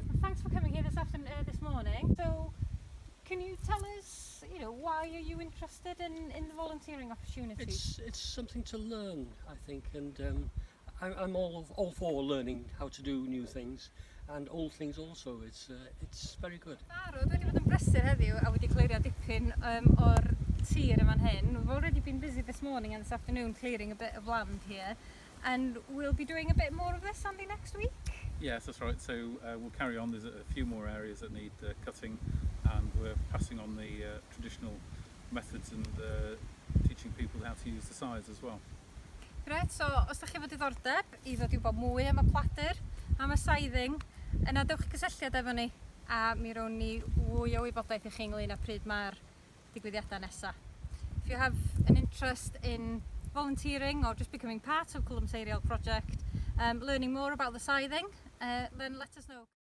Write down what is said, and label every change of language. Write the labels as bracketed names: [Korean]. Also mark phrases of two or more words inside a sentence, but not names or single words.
[English] Thanks for coming here this morning. So, can you tell us, why are you interested in the volunteering opportunities? It's something to learn, I think, and I'm all for learning how to do new things and old things also. It's very good. [Welsh] Barod wedi bod yn brysur heddiw a wedi clirio dipyn o'r tir yma'n hyn. [English] We've already been busy this morning and this afternoon clearing a bit of land here, and we'll be doing a bit more of this, Andy, next week? Yes, that's right. So we'll carry on. There's a few more areas that need cutting, and we're passing on the traditional methods and teaching people how to use the sides as well. [Welsh] Gret, so os ydych chi efo diddordeb i ddod i wybod mwy am y pladur, am y scything, yna dewch gysylltiad efo ni, a mi rown ni fwy o wybodaeth i chi ynglyn â pryd mae'r digwyddiadau nesaf. [English] If you have an interest in volunteering or just becoming part of Cwlwm Seiriol project, learning more about the scything, then let us know.